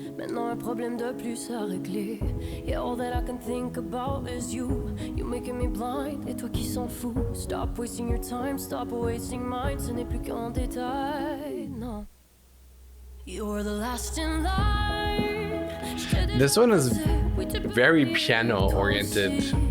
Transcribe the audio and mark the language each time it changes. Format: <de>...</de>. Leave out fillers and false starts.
<fr>Maintenant un problème de plus à régler.</fr> <en>Yeah, all that I can think about is you. You making me blind,</en> <fr>et toi qui s'en fous.</fr> <en>Stop wasting your time, stop wasting mine.</en> <fr>Ce n'est plus qu'un détail, non.</fr> <en>You're the last in line. This one is very piano oriented.</en>